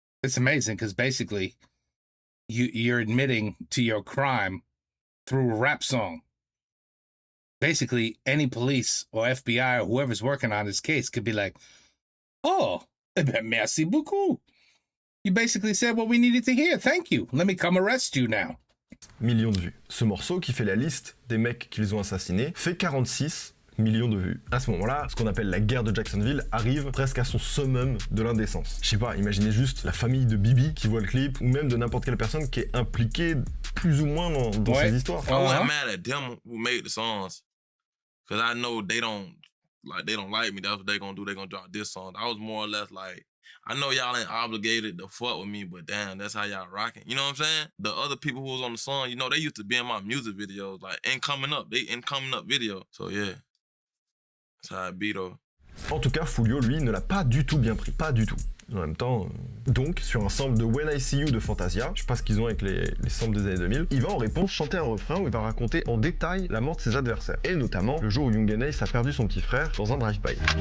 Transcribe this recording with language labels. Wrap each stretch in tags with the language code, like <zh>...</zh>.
<en>It's amazing because basically you're admitting to your crime through a rap song. Basically, any police or FBI or whoever's working on this case could be like, oh,</en> <fr>eh ben, merci beaucoup.</fr> <en>You basically said what we needed to hear. Thank you. Let me come arrest you now.</en> <fr>Millions de vues. Ce morceau, qui fait la liste des mecs qu'ils ont assassinés, fait 46 millions de vues. À ce moment-là, ce qu'on appelle la guerre de Jacksonville arrive presque à son summum de l'indécence. Je sais pas, imaginez juste la famille de Bibi qui voit le clip, ou même de n'importe quelle personne qui est impliquée plus ou moins dans Ouais. ces histoires.</fr> <en>I wasn't Uh-huh. mad at them who made the songs, cause I know they don't like me. That's what they gonna do. They gonna drop this song. I was more or less like, I know y'all ain't obligated to fuck with me, but damn, that's how y'all rocking. You know what I'm saying? The other people who was on the song, you know, they used to be in my music videos, like in coming up video. So yeah, that's how it be though.</en> <fr>En tout cas, Foolio, lui, ne l'a pas du tout bien pris. Pas du tout. En même temps, donc, sur un sample de When I See You de Fantasia, je sais pas ce qu'ils ont avec les samples des années 2000, il va en réponse chanter un refrain où il va raconter en détail la mort de ses adversaires. Et notamment, le jour où Young and Ace a perdu son petit frère dans un drive-by.</fr>